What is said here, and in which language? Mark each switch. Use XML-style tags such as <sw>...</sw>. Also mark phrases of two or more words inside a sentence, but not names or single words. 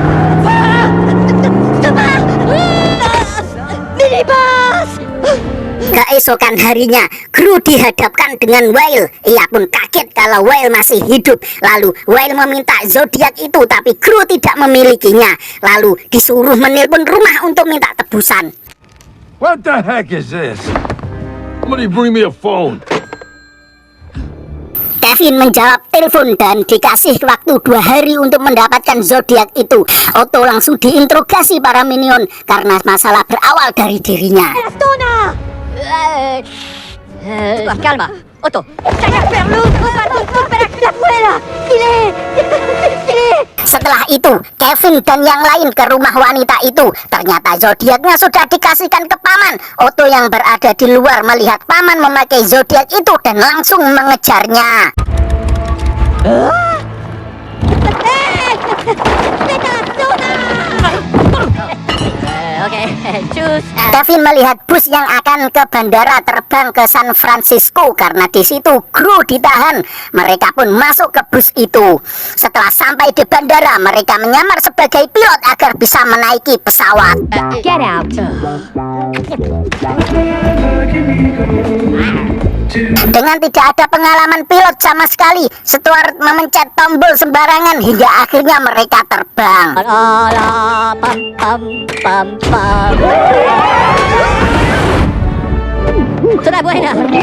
<id>Keesokan harinya, kru dihadapkan dengan Whale. Ia pun kaget kalau Whale masih hidup. Lalu Whale meminta zodiak itu, tapi kru tidak memilikinya. Lalu disuruh menelpon rumah untuk minta tebusan.</id> <en>What the heck is this? Somebody bring me a phone.</en> <id>Kevin menjawab telepon dan dikasih waktu 2 hari untuk mendapatkan zodiak itu. Otto langsung diinterogasi para minion karena masalah berawal dari dirinya.</id> <es>Calma. Otto.</es> <id>Setelah itu, Kevin dan yang lain ke rumah wanita itu. Ternyata zodiaknya sudah dikasihkan ke paman. Otto yang berada di luar melihat paman memakai zodiak itu dan langsung mengejarnya.</id> <en>Okay, choose.</en> <id>Kevin melihat bus yang akan ke bandara terbang ke San Francisco karena di situ kru ditahan. Mereka pun masuk ke bus itu. Setelah sampai di bandara, mereka menyamar sebagai pilot agar bisa menaiki pesawat.</id> <en>Get out.</en> <id>Dengan tidak ada pengalaman pilot sama sekali, Stuart memencet tombol sembarangan hingga akhirnya mereka terbang. Sudah buena.</id>